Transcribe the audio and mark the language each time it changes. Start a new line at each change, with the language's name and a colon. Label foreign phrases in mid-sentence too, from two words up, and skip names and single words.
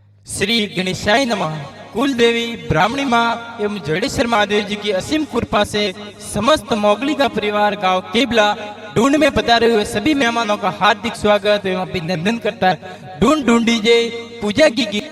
Sanskrit: श्री गणेशाय नमः।
Hindi: कुल देवी ब्राह्मणी माँ एवं जडेश्वर महादेव जी की असीम कृपा से समस्त मोगली का परिवार गांव केबला ढूंढ में पधारे हुए सभी मेहमानों का हार्दिक स्वागत एवं अभिनंदन करता है। ढूंढ ढूंढी जय पूजा की गीत